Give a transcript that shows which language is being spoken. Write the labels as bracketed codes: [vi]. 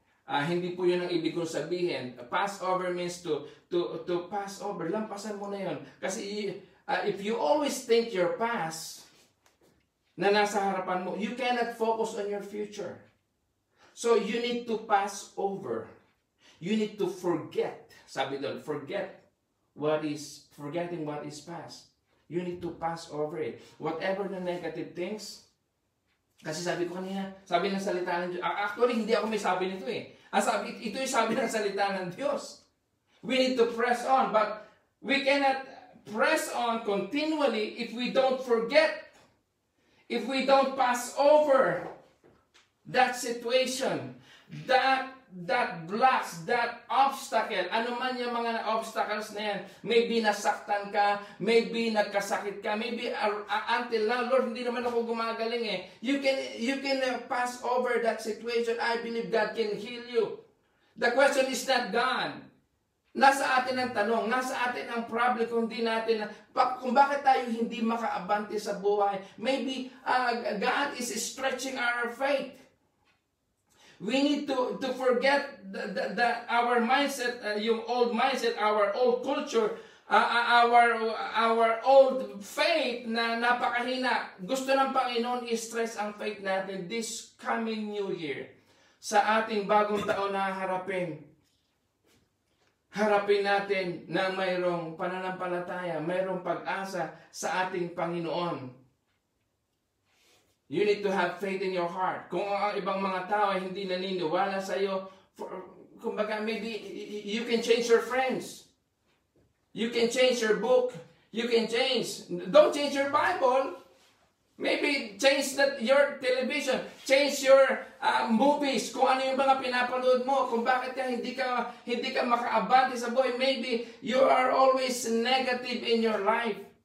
[tl] Hindi po yun ang ibig kong sabihin. [en] Pass over means to pass over. [tl] Lampasan mo na yun. [en] Kasi if you always think your past [tl] na nasa harapan mo, [en] you cannot focus on your future. So you need to pass over. You need to forget. [tl] Sabi doon, [en] forgetting what is past. You need to pass over it. Whatever the negative things, [tl] Kasi sabi ko kanina, sabi ng salita ng Diyos. Actually, hindi ako may sabi nito eh. Ito yung sabi ng salita ng Diyos. [en] We need to press on, but we cannot press on continually if we don't forget, if we don't pass over that situation, that blocks, that obstacle, [tl] ano man yung mga obstacles na yan, [en] maybe [tl] nasaktan ka, [en] maybe [tl] nagkasakit ka, [en] maybe until now, Lord, [tl] hindi naman ako gumagaling eh. [en] You can pass over that situation. I believe God can heal you. The question is not God. [tl] Nasa atin ang tanong, nasa atin ang problem kung bakit tayo hindi makaabante sa buhay. [en] Maybe God is stretching our faith. We need to forget our mindset, yung old mindset, our old culture, our old faith [tl] na napakahina. Gusto ng Panginoon i-stress ang faith natin [en] this coming new year. [tl] Sa ating bagong taon na harapin natin na mayroong pananampalataya, mayroong pag-asa sa ating Panginoon. [en] You need to have faith in your heart. [tl] Kung ang ibang mga tao ay hindi naniniwala sa iyo, kumbaga [en] maybe you can change your friends. You can change your book. You can don't change your Bible. Maybe change your television, change your movies, [tl] kung ano yung mga pinapanood mo, kung bakit hindi ka makaabante sa buhay. [en] Maybe you are always negative in your life.